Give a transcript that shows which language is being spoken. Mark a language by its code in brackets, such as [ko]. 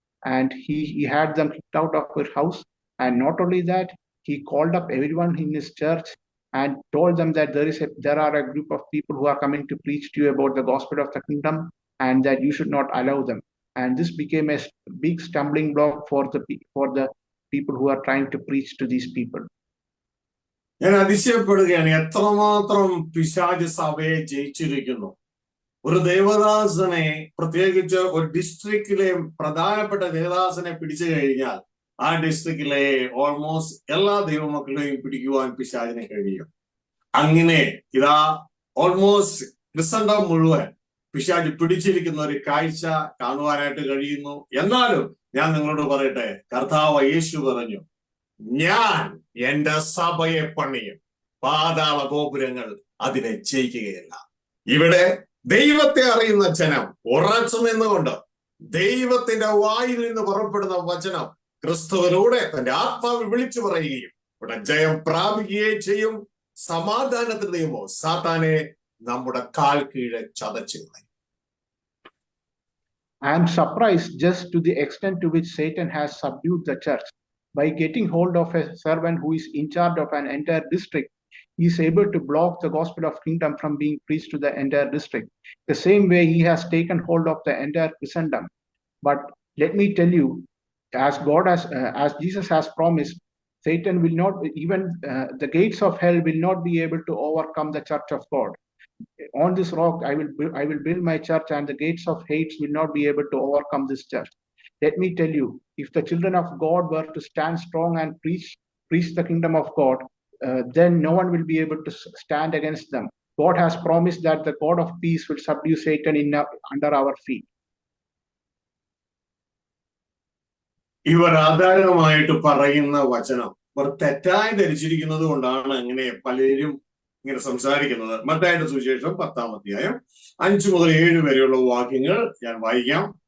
[en] And he had them kicked out of his house. And not only that, he called up everyone in his church and told them that there are a group of people who are coming to preach to you about the gospel of the kingdom, and that you should not allow them. And this became a big stumbling block for the people who are trying to preach to these people. [ml] ഞാൻ അതിശയപ്പെടുകയാണ്, എത്രമാത്രം പിശാച് സഭയെ ജയിച്ചിരിക്കുന്നു. ഒരു ദേവദാസനെ, പ്രത്യേകിച്ച് ഒരു ഡിസ്ട്രിക്റ്റിലെ പ്രധാനപ്പെട്ട ദേവദാസനെ പിടിച്ചു കഴിഞ്ഞാൽ ആ ഡിസ്ട്രിക്റ്റിലെ ഓൾമോസ്റ്റ് എല്ലാ ദൈവമക്കളെയും പിടിക്കുവാൻ പിശാചിനെ കഴിയും. അങ്ങനെ ഇതാ ഓൾമോസ്റ്റ് ക്രിസ്തണ്ടം മുഴുവൻ പിശാച് പിടിച്ചിരിക്കുന്ന ഒരു കാഴ്ച കാണുവാനായിട്ട് കഴിയുന്നു. എന്നാലും ഞാൻ നിങ്ങളോട് പറയട്ടെ, കർത്താവ് യേശു പറഞ്ഞു, ഞാൻ എന്റെ സഭയെ പണിയും, പാതാള ഗോപുരങ്ങൾ അതിനെ ജയിക്കുകയില്ല. ഇവിടെ ദൈവത്തെ അറിയുന്ന ജനം ഉറച്ചു നിന്നുകൊണ്ട് ദൈവത്തിന്റെ വായിൽ നിന്ന് പുറപ്പെടുന്ന വചനം ക്രിസ്തുവിലൂടെ തന്റെ ആത്മാവ് വിളിച്ചു പറയുകയും ഇവിടെ ജയം പ്രാപിക്കുകയും ചെയ്യും. സമാധാനത്തിന് ദൈവമോ സാത്താനെ നമ്മുടെ കാൽ കീഴെ ചതച്ചു കളയും. [en] I am surprised just to the extent to which Satan has subdued the church. By getting hold of a servant who is in charge of an entire district, he is able to block the gospel of kingdom from being preached to the entire district. The same way he has taken hold of the entire Christendom. But let me tell you, as Jesus has promised, Satan will not, even the gates of hell will not be able to overcome the church of God. On this rock I will build my church, and the gates of hate will not be able to overcome this church. Let me tell you, if the children of God were to stand strong and preach the kingdom of God, then no one will be able to stand against them. God has promised that the God of peace will subdue Satan under our feet. [ml] ഇവർ ആധാരമായിട്ട് പറയുന്ന വചനം ഇവർ തെറ്റായി ധരിച്ചിരിക്കുന്നത് കൊണ്ടാണ് അങ്ങനെ പലരും ഇങ്ങനെ സംസാരിക്കുന്നത്. മത്തായിയുടെ സുവിശേഷം 10-ാം അധ്യായം 5 മുതൽ 7 വരെയുള്ള വാക്യങ്ങൾ ഞാൻ വായിക്കാം.